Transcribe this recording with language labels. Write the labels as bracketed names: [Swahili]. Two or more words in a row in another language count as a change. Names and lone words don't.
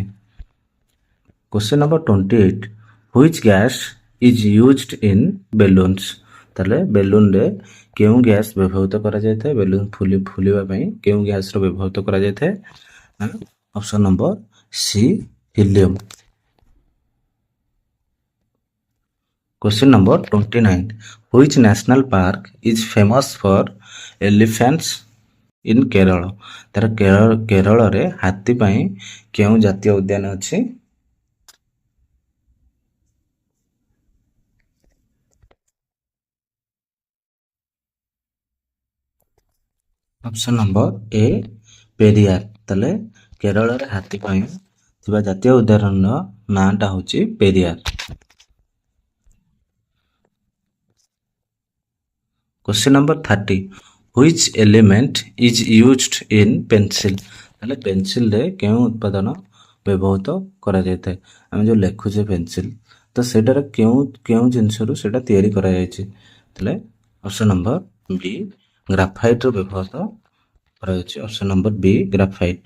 [English] Question number 28 which gas is used in balloons? [Odia] ତାହେଲେ ବେଲୁନରେ କେଉଁ ଗ୍ୟାସ୍ ବ୍ୟବହୃତ କରାଯାଇଥାଏ? ବେଲୁନ୍ ଫୁଲିବା ପାଇଁ କେଉଁ ଗ୍ୟାସ୍ର ବ୍ୟବହୃତ କରାଯାଇଥାଏ? [English] option number C helium. Question number 29 Which national park is famous for elephants in Kerala? [Odia] ତାର କେରଳରେ ହାତୀ ପାଇଁ କେଉଁ ଜାତୀୟ ଉଦ୍ୟାନ ଅଛି? [English] option number A Periyar. [Odia] ତାହେଲେ କେରଳରେ ହାତୀ ପାଇଁ ଥିବା ଜାତୀୟ ଉଦ୍ୟାନର ନାଁଟା ହେଉଛି ପେରିୟାର। [English] Question number 30 Which element is used in pencil? [Odia] ତାହେଲେ ପେନସିଲରେ କେଉଁ ଉତ୍ପାଦନ ବ୍ୟବହୃତ କରାଯାଇଥାଏ? ଆମେ ଯେଉଁ ଲେଖୁଛେ ପେନସିଲ, ତ ସେଇଟାର କେଉଁ ଜିନିଷରୁ ସେଇଟା ତିଆରି କରାଯାଇଛି? ତାହେଲେ [English] option number B [Odia] ଗ୍ରାଫାଇଟ୍ର ବ୍ୟବହୃତ କରାଯାଉଛି। [English] option number B graphite.